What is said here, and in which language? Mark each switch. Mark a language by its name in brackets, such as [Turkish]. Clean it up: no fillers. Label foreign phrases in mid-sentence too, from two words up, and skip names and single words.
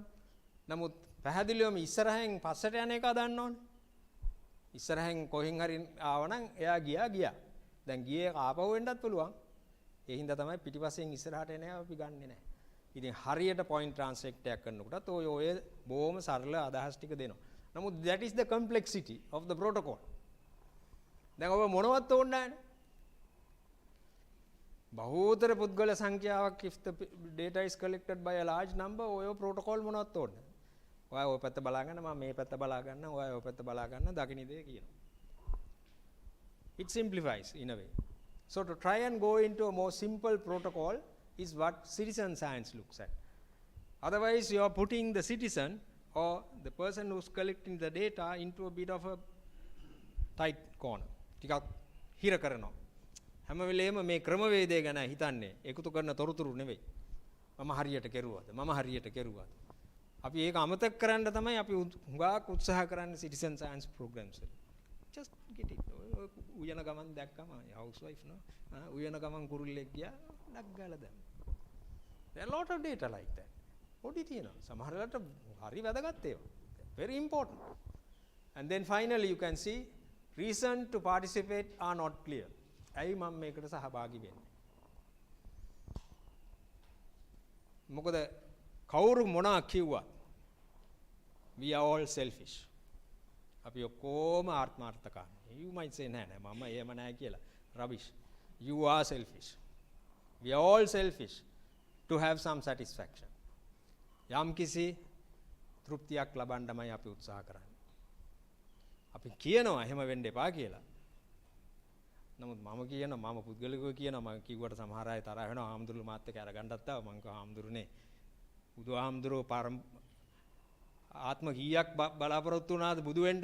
[Sinhala] නමුත් පැහැදිලිවම ඉස්සරහෙන් පස්සට යන එක දන්න ඕනේ. ඉස්සරහෙන් කොහෙන් හරි ආවනම් එයා ගියා. දැන් ගියේ ආපහු වෙන්නත් පුළුවන්. ඒ හින්දා තමයි පිටිපස්සෙන් ඉස්සරහට එන ඒවා අපි ගන්නෙ නෑ. ඉතින් හරියට [English] point transect [Sinhala] එකක් කරනකොටත් ඔය බොහොම සරල අදහස් ටික දෙනවා. [English] නමුත් that is the complexity of the protocol. [Sinhala] දැන් ඔබ මොනවත් ඕනේ නැහැනේ. බහුතර පුද්ගල සංඛ්‍යාවක් [English] if the data is collected by a large number [Sinhala] ඔය protocol මොනවත් ඕනේ නැහැ. ඔය පැත්ත බලා ගන්න මම මේ පැත්ත බලා ගන්න ඔය පැත්ත බලා ගන්න දකින්න දේ කියනවා. [English] It simplifies in a way. So to try and go into a more simple protocol is what citizen science looks at. Otherwise you are putting the citizen or the person who's collecting the data into a bit of a tight corner. [Sinhala] ටිකක් හිර කරනවා. හැම වෙලේම මේ ක්‍රමවේදය ගැන හිතන්නේ එකතු කරන තොරතුරු නෙවෙයි. මම හරියට කෙරුවාද. අපි ඒක අමතක කරන්න තමයි අපි හුඟක් උත්සාහ කරන්නේ [English] citizen science programs [Sinhala] වල. [English] Just get it. [Sinhala] උයන ගමන් දැක්කම housewife no. උයන ගමන් කුරුල්ලෙක් ගියා ඩක් ගාලා දැම්මා. [English] There are a lot of data like that. [Sinhala] පොඩි තියෙනවා. සමහර වෙලාවට හරි වැදගත් ඒවා. [English] Very important. And then finally you can see reason to participate are not clear. [Sinhala] ඇයි මම මේකට සහභාගී වෙන්නේ? මොකද කවුරු මොනවා කිව්වා? [English] We are all selfish. [Sinhala] අපි ඔක්කොම ආත්මාර්ථකාමී. [English] You might say [Sinhala] නෑ මම එහෙම නෑ කියලා. [English] Rubbish. You are selfish. We are all selfish to have some satisfaction. [Sinhala] යම් කිසි තෘප්තියක් ලබන්නමයි අපි උත්සාහ කරන්නේ. අපි කියනවා එහෙම වෙන්න එපා කියලා. නමුත් මම කියනවා මම පුද්ගලිකව කියනවා මම කිව්වට සමහර අය තරහ වෙනවා ආම්දුරු මාත් එක්ක අරගන්නත් ආව මං කව ආම්දුරුනේ බුදුආම්දුරෝ ආත්ම කීයක් බලාපොරොත්තු වුණාද බුදු වෙන්න?